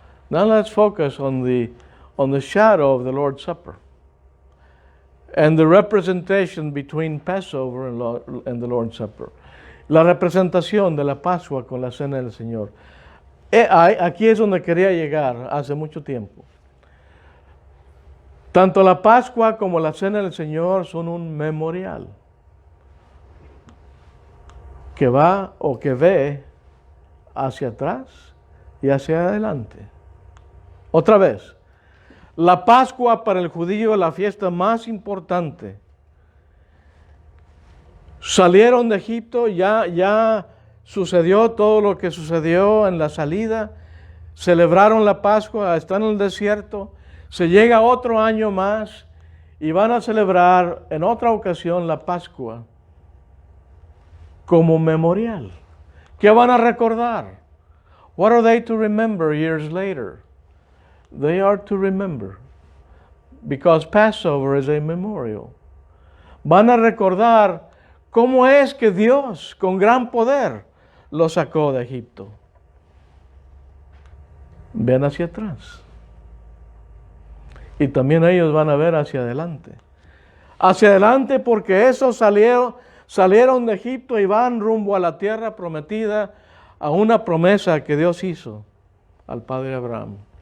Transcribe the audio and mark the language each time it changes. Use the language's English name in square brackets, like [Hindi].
[English] Now let's focus on the shadow of the Lord's Supper and the representation between Passover and the Lord's Supper. [Spanish] La representación de la Pascua con la cena del Señor. Aquí es donde quería llegar hace mucho tiempo. Tanto la Pascua como la cena del Señor son un memorial que va o que ve hacia atrás y hacia adelante. Otra vez, la Pascua para el judío es la fiesta más importante. Salieron de Egipto, ya sucedió todo lo que sucedió en la salida, celebraron la Pascua, están en el desierto, se llega otro año más y van a celebrar en otra ocasión la Pascua como memorial. ¿Qué van a recordar? [English] What are they to remember years later? They are to remember, because Passover is a memorial. [Spanish] Van a recordar cómo es que Dios, con gran poder, los sacó de Egipto. Ven hacia atrás. Y también ellos van a ver hacia adelante. Hacia adelante porque esos salieron de Egipto y van rumbo a la tierra prometida, a una promesa que Dios hizo al padre Abraham.